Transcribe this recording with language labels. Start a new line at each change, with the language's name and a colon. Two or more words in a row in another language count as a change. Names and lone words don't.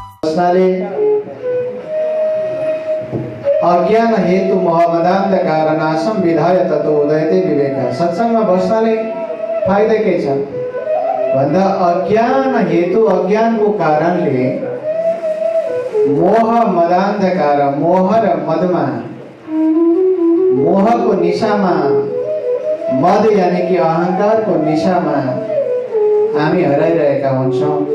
Sanskrit: बस्नाले अज्ञान हेतु मोहमदान्धकार नाशम विधाय ततो उदयते विवेक।
Nepali: सत्संगमा बस्नाले फाइदा के छ भन्दा
Sanskrit: अज्ञान हेतु
Nepali: अज्ञानको कारणले
Sanskrit: मोह मदान्धकार
Nepali: मोह र मदमा मोहको निशामा मद यानी कि अहंकारको निशामा हामी हराइरहेका हुन्छौँ।